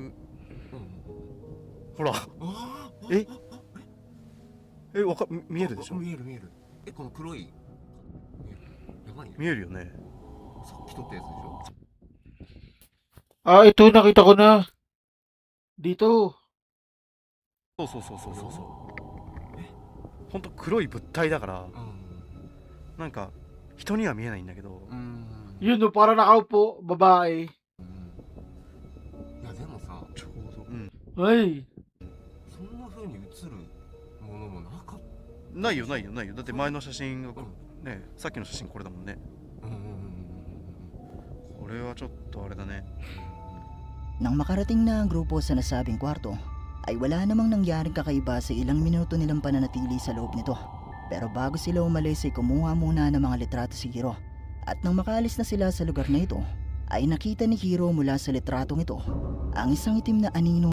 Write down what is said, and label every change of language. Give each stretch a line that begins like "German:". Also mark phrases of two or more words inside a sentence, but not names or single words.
Japanese: うんほら、あえ見えるでしょ？見える見える。この黒いやばいね。見えるよね。さっき撮ったやつでしょ。
Filipino: Ah, ito, nakita ko na. Dito.
Japanese: そうそうそうそうそうそう。ほんと黒い物体だからなんか人には見えないんだけど。
Filipino: Yun, no, para nakaupo, babae.
Japanese: いやでもさ、ちょうど。
Filipino: Ay,
Japanese: そんな風に映るものもなかった。ないよないよないよ。だって前の写真がね、さっきの写真これだもんね。これはちょっとあれだね。
Filipino: Nang makarating na ang grupo sa nasabing kwarto, ay wala namang nangyaring kakaiba sa ilang minuto nilang pananatili sa loob nito. Pero bago sila umalis ay kumuha muna ng mga litrato si Hiro. At nang makaalis na sila sa lugar na ito, ay nakita ni Hiro mula sa litratong ito ang isang itim na anino